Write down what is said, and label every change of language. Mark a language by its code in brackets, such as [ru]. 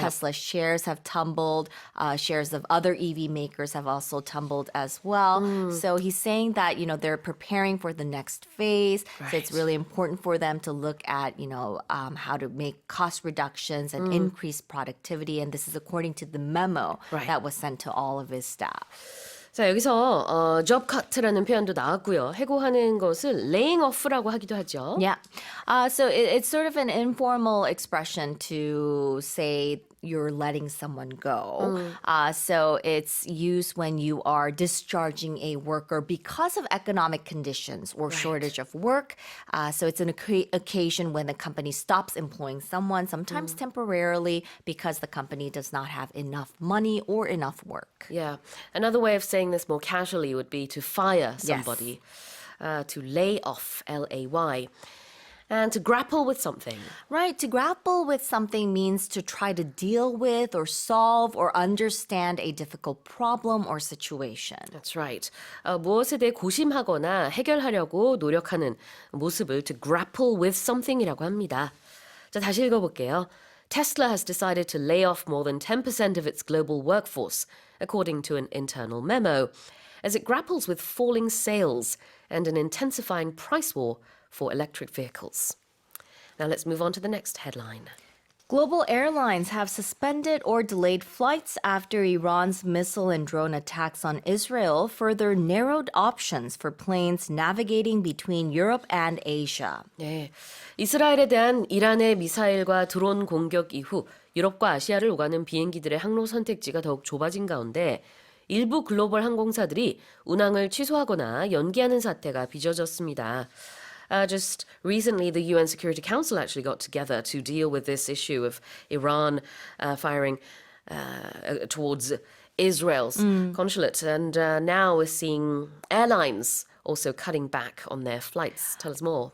[en] Tesla shares have tumbled. Shares of other EV makers have also tumbled as well. So he's saying that, they're preparing for the next phase. So it's Right. really important for them to look at, how to make cost reductions and increase productivity. And this is according to the memo Right. that was sent to all of his staff. [ko] 자, 여기서 job cut라는 표현도 나왔고요. 해고하는 것을 laying off라고 하기도 하죠. [en] Yeah. So it's sort of an informal expression to say you're letting someone go. So it's used when you are discharging a worker because of economic conditions or shortage of work. So it's an occasion when the company stops employing someone, sometimes temporarily, because the company does not have enough money or enough work. Yeah. Another way of saying this more casually would be to fire somebody, to lay off, L-A-Y, and to grapple with something. Right. To grapple with something means to try to deal with or solve or understand a difficult problem or situation. That's right. [ko] 무엇에 대해 고심하거나 해결하려고 노력하는 모습을 [en] to grapple with something [ko] 이라고 합니다. 자, 다시 읽어볼게요. [en] Tesla has decided to lay off more than 10% of its global workforce, according to an internal memo, as it grapples with falling sales and an intensifying price war for electric vehicles. Now let's move on to the next headline. Global airlines have suspended or delayed flights after Iran's missile and drone attacks on Israel further narrowed options for planes navigating between Europe and Asia. [ko] 네, 이스라엘에 대한 이란의 미사일과 드론 공격 이후 유럽과 아시아를 오가는 비행기들의 항로 선택지가 더욱 좁아진 가운데 일부 글로벌 항공사들이 운항을 취소하거나 연기하는 사태가 빚어졌습니다. [en] Just recently, the UN Security Council actually got together to deal with this issue of Iran firing towards Israel's consulate. And now we're seeing airlines also cutting back on their flights. Tell us more.